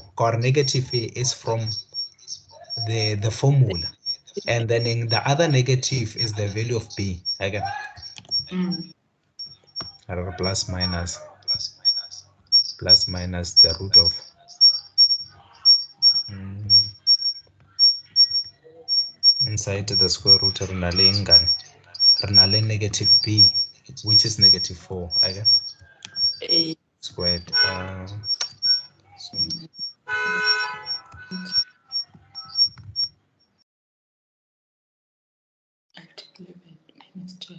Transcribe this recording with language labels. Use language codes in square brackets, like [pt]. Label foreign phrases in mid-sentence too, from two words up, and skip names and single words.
[en] Or negative is from the formula, and then in the other negative is the value of b. Plus minus the root of inside the square root [st] re na le [en] negative b, which is negative 4, okay? A Squared. at 11 minus 12.